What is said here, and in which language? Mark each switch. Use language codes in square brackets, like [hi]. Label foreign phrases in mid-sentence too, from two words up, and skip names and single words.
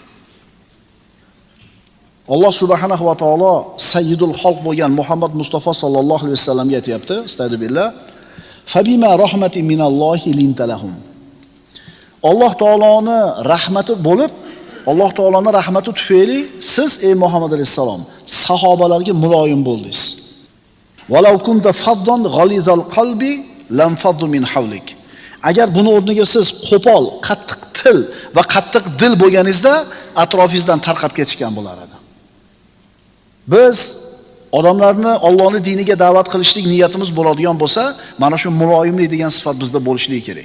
[uz] Alloh [ar] سبحانه وتعالى سيد الخلق [uz] bo'lgan Muhammad Mustafa [ar] صلى الله عليه وسلم-ga [uz] aytayapti, astagfirullah. [ar] فبما رحمة من الله لنت لهم. [uz] Alloh taoloning rahmati bo'lib, Alloh taoloning rahmati tufayli siz ey Muhammad alayhisalom sahobalarga muloyim bo'ldingiz. [ar] ولو كنت فظا غليظ القلب لانفضوا من حولك. [uz] Agar buni o'rniga siz qo'pol, qattiq til va qattiq dil bo'lganingizda atrofingizdan tarqab ketishgan bo'lar edi. Biz odamlarni Allohning diniga da'vat qilishlik niyatimiz bo'ladigan bo'lsa, mana shu muloyimlik degan sifat bizda bo'lishligi kerak.